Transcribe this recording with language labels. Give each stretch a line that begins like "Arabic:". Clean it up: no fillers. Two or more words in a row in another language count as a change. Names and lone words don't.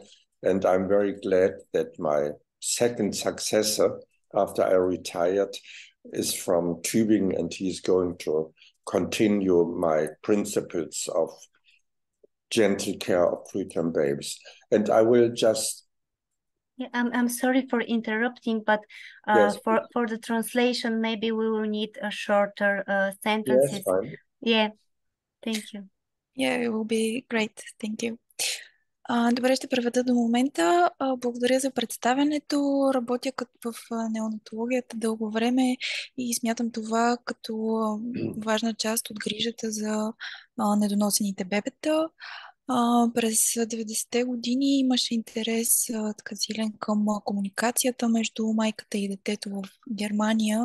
English: And I'm very glad that my second successor after I retired is from Tübingen, and he's going to continue my principles of gentle care of preterm babies. And I will just... Yeah, I'm sorry for interrupting, but yes, for the translation, maybe we will need a shorter sentences. yes, fine. Yeah, thank you. Yeah, it will be great. Thank you.
Bulgarian: Добре, ще преведа до момента. Благодаря за представянето. Работя в неонатологията дълго време и смятам това като важна част от грижата за недоносените бебета. През 90-те години имаше интерес така силен към комуникацията между майката и детето в Германия.